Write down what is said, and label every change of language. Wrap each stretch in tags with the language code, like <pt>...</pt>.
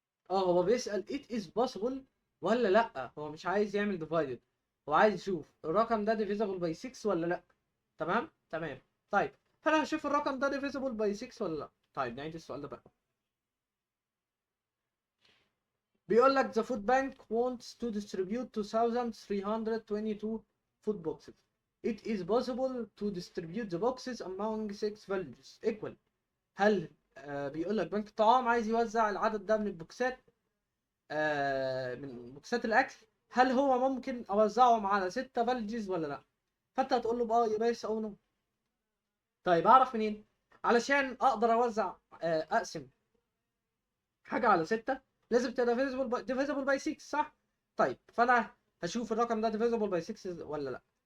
<ar>هو بيسأل</ar> <en>it is possible</en> <ar>ولا لأ، هو مش عايز يعمل divided، هو عايز يشوف الرقم ده</ar> <en>divisible by 6</en> <ar>ولا لأ. تمام تمام. طيب فأنا هشوف الرقم ده</ar> <en>divisible by 6</en> <ar>ولا لأ. طيب نعيد السؤال ده بقى. بيقول لك</ar> <en>the food bank wants to distribute 2322 food boxes. It is possible to distribute the boxes among 6 villages equal.</en> <ar>هل بيقول لك بنك الطعام عايز يوزع العدد ده من البوكسات، من بوكسات الاكل، هل هو ممكن اوزعهم على 6 villages ولا لا؟ فانت هتقول له بقى يا</ar> <en>Yes or no.</en> <ar>طيب اعرف منين؟ علشان اقدر اوزع اقسم حاجه على 6 لازم تبقى</ar> <en>divisible by 6</en> <ar>صح؟ طيب فانا هشوف الرقم ده divisible by 6 ولا لا.</ar>